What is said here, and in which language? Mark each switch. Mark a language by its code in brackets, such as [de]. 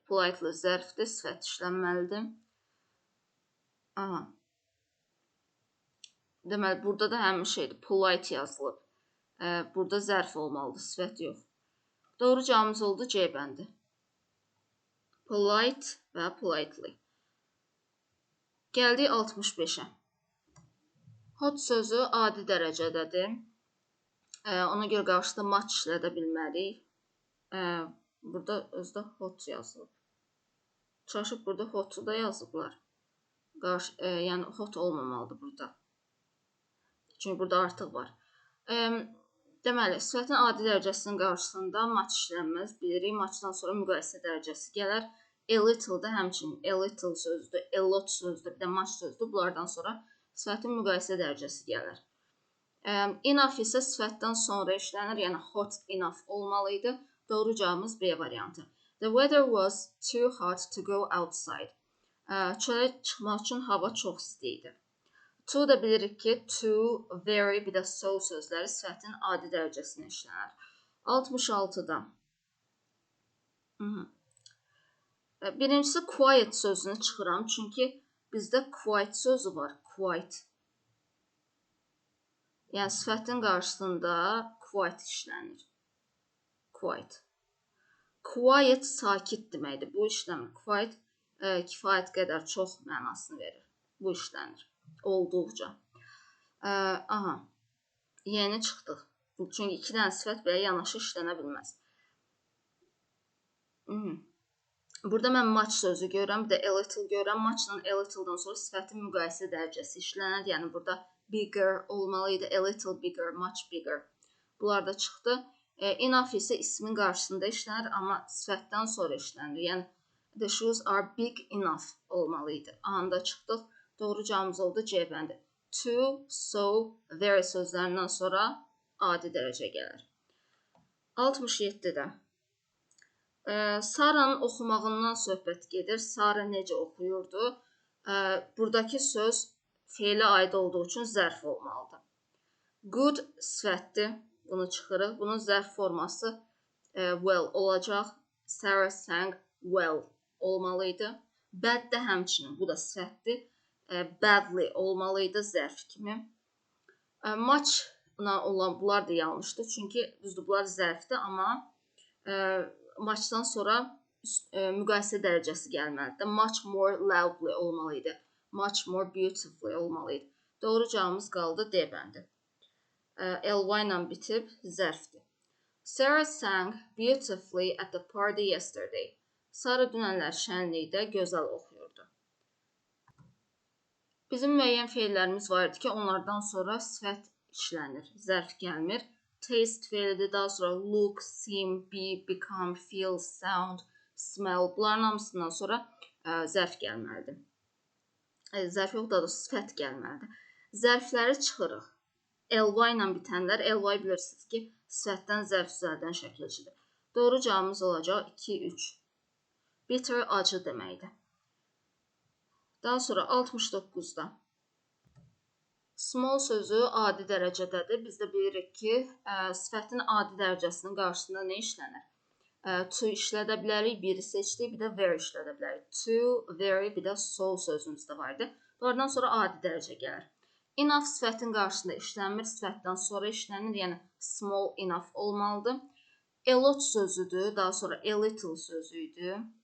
[az] Politely zərfdir, sifət işlənməlidir. Aha. Deməli, burada da həmin şeydir. Polite yazılıb. Burada zərf olmalıdır, sifət yox. Doğru cavabımız oldu C bəndi. Polite və politely. Gəldik 65-ə. Hot sözü adi dərəcədədir. Ona görə qarşıda much işlədə bilmərik. Burada özdə hot yazılıb. Çaşıb burada hotu da yazıblar. Yəni, hot olmamalıdır burada. Çünki burada artıq var. Deməli, sifətin adi dərəcəsinin qarşısında much işlənməz. Bilirik, muchdan sonra müqayisə dərəcəsi gələr. A little da həmçinin a little sözdür, a lot sözdür, bir də much sözdür. Bunlardan sonra sifətin müqayisə dərəcəsi gələr. Enough isə sifətdən sonra işlənir, yəni hot enough olmalıydı. Doğru cavabımız B variantı. [en] The weather was too hot to go outside. [az] Çölə çıxmaq üçün hava çox isti idi. To da bilirik ki, to, very, bir də so sözləri sifətin adi dərəcəsində işlənir. 66-da. Birincisi quiet sözünü çıxıram, çünki bizdə quiet sözü var, quiet. Yəni, sifətin qarşısında quiet işlənir. Quiet. Quiet sakit deməkdir, bu işləmir. Quiet kifayət qədər çox mənasını verir. Bu işlənir. Olduqca. Aha. Yeni çıxdıq. Çünki 2 dənə sifət belə yanaşı işlənə bilməz. Burada mən much sözü görürəm, bir də a little görürəm. Muchla a little'dan sonra sifətin müqayisə dərəcəsi işlənir. Yəni, burada bigger olmalıydı. [en] A little bigger, much bigger. [az] Bunlar da çıxdı. Enough isə ismin qarşısında işlənir, amma sifətdən sonra işlənir. Yəni, [en] the shoes are big enough [az] olmalıydı. Anda çıxdıq. Doğru cavabımız oldu C bəndi. To, so, very sözlərindən sonra adi dərəcə gəlir. 67-də. Sara'nın oxumağından söhbət gedir. Sara necə oxuyurdu? Buradakı söz feilə aid olduğu üçün zərf olmalıdır. Good sifətdir. Bunu çıxırıq. Bunun zərf forması well olacaq. [en] Sarah sang well [az] olmalıydı. Bad də həmçinin. Bu da sifətdir. Badly olmalıydı zərf kimi. Muchla olan bunlar da yanlışdır. Çünki düzdür, bunlar zərfdir, amma muchdan sonra müqayisə dərəcəsi gəlməlidir. [en] Much more loudly [az] olmalıydı. [en] Much more beautifully olmalıydı. [az] Doğru cavabımız qaldı D bəndi. Ly ilə bitib zərfdir. [en] Sarah sang beautifully at the party yesterday. [az] Sara dünənlər şənlikdə gözəl oxuyurdu. Bizim müəyyən feillərimiz var idi ki, onlardan sonra sifət işlənir, zərf gəlmir. Taste feilidir, daha sonra look, seem, be, become, feel, sound, smell. Bunların hamısından sonra zərf gəlməlidir. Zərf yox, daha da sifət gəlməlidir. Zərfləri çıxırıq. Ly ilə bitənlər, ly bilirsiniz ki, sifətdən zərf düzəldən şəkilçidir. Doğru cavabımız olacaq 2-3. Bitter acı deməkdir. Daha sonra 69-da. Small sözü adi dərəcədədir. Biz də bilirik ki, sifətin adi dərəcəsinin qarşısında nə işlənir? To işlədə bilərik, biri seçdik, bir də very işlədə bilərik. To, very, bir də so sözümüz də var idi. Bunlardan sonra adi dərəcə gəlir. Enough sifətin qarşısında işlənmir, sifətdən sonra işlənir, yəni small enough olmalıdır. A lot sözüdür, daha sonra a little sözü idi.